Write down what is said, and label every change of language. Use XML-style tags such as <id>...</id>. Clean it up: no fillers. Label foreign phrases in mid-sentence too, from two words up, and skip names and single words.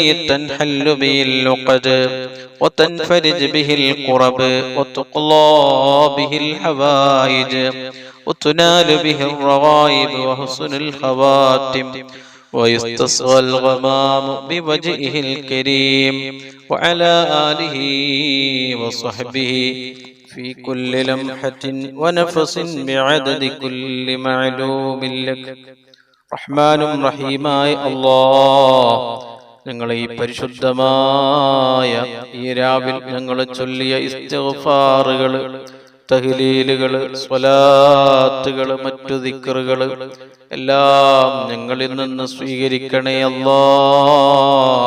<ar>تنحل به اللقد وتنفرج به القرب وتقضى به الحوائج وتنال به الرغائب وحسن الخواتم ويستسقى الغمام بوجهه الكريم وعلى آله وصحبه في كل لمحة ونفس بعدد كل معلوم لك.</ar> <ml>റഹ്മാനും റഹീമായ അല്ലാഹ്, ഞങ്ങളെ ഈ പരിശുദ്ധമായ ഈ രാവിൽ ഞങ്ങൾ ചൊല്ലിയ ഇസ്തിഗ്ഫാറുകൾ, തഹ്ലീലുകൾ, സ്വലാത്തുകൾ, മറ്റു ദിക്റുകൾ എല്ലാം ഞങ്ങളിൽ നിന്ന് സ്വീകരിക്കണേ അല്ലാഹ്.</ml>